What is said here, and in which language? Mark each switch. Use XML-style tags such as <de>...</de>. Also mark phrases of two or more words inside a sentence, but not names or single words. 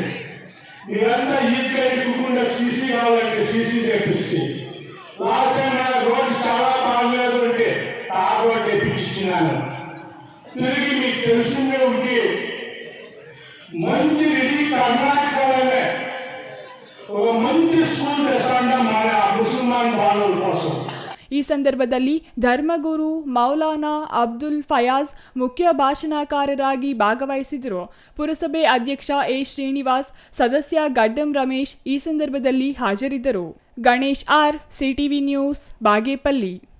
<te>మీరంతా ఈద్గా ఇవ్వకుండా సీసీ కావాలంటే సీసీ చేపిస్తే,</te> <en>last time</en> <te>మన రోడ్డు చాలా బాగలేదు అంటే ఆ రోడ్డు తెప్పించినాను. తిరిగి మీకు తెలిసిందే ఉంటే మంచి ఇది కర్ణాటకలోనే ఒక మంచి స్కూల్ తెస్తాంట మన ముస్లిమాన్ బాలుల కోసం.</te> <kn>ಈ ಸಂದರ್ಭದಲ್ಲಿ ಧರ್ಮಗುರು ಮೌಲಾನಾ ಅಬ್ದುಲ್ ಫಯಾಜ್ ಮುಖ್ಯ ಭಾಷಣಕಾರರಾಗಿ ಭಾಗವಹಿಸಿದರು. ಪುರಸಭೆ ಅಧ್ಯಕ್ಷ ಎ ಶ್ರೀನಿವಾಸ್, ಸದಸ್ಯ ಗಡ್ಡಂ ರಮೇಶ್ ಈ ಸಂದರ್ಭದಲ್ಲಿ ಹಾಜರಿದ್ದರು. ಗಣೇಶ್ ಆರ್, ಸಿಟಿವಿ ನ್ಯೂಸ್, ಬಾಗೇಪಲ್ಲಿ.</kn>